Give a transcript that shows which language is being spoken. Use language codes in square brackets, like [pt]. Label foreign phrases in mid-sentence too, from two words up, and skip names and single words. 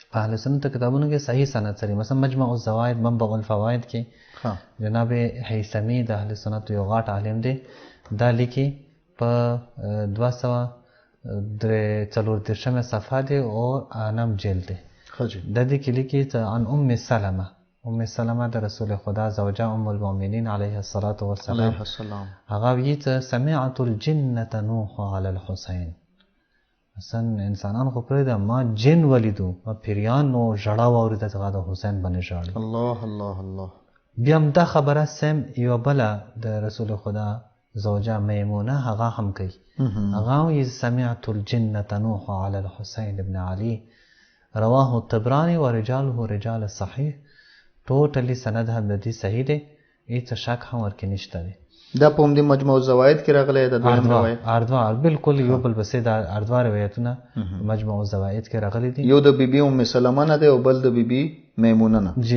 [ps] په اهل سنت کتابونو کې صحیح سند سره مثلا مجمع الزوائد منبع الفوائد کې جناب هیثمی د اهل سنت یو غاټ عالم دی دا لیکي په 243 صفحه دی او انم جلد دی د دې کې لیکي عن ام سلمہ د رسول خدا زوجه ام المؤمنین [ar] علیها الصلاة والسلام [ps] هغه وی ته [ar] سمعت الجنه تنوح علی الحسین [ps] مثلا انسانان خو پرې د ما جن ولیدو ما پیریان نو ژړا واورید څنګه د حسین باندې ژړل [ar] الله الله الله [ps] بیا هم دا خبره سم یو بل د رسول خدا زوجه میمونه هغه هم کوي هغه یې [ar] سمعت الجنه تنوح علی الحسین ابن علی رواه الطبراني ورجاله رجال الصحيح [ps] ټوټلی سند هم د دې صحیح دی هیڅ شک هم ورکې نشته دی دا په دې مجموع الزوائد کې راغلی د دویم روایت اردوا بالکل یو بل بسې د اردوا روایتونه مجموع الزوائد کې راغلي دي یو د بیبي ام سلمہ نه دی او بل د بیبي میمونه نه